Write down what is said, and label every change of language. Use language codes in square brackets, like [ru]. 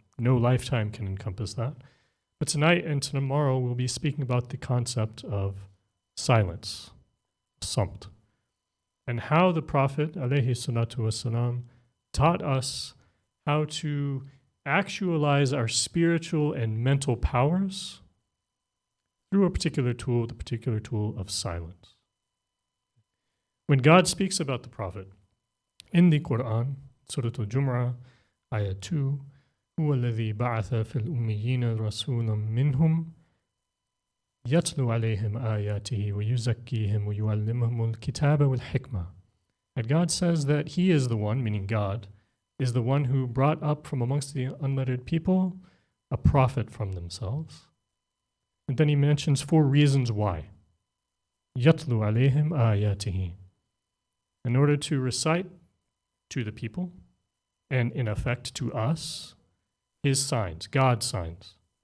[en] No lifetime can encompass that. But tonight and tomorrow, we'll be speaking about the concept of silence, samt, and how the Prophet alayhi salatu wasalam taught us how to actualize our spiritual and mental powers through a particular tool, the particular tool of silence. When God speaks about the Prophet in the Quran, Surah Al-Jum'ah, Ayah 2, [ar] هو الذي بعث في الأميين رسولا منهم يتلو عليهم آياته ويزكيهم ويعلمهم الكتاب والحكمة. [en] And God says that He is the one, meaning God, is the one who brought up from amongst the unlettered people a prophet from themselves. And then He mentions 4 reasons why. [ar] يتلو عليهم آياته. [en] In order to recite to the people, and in effect to us, His signs, God's signs.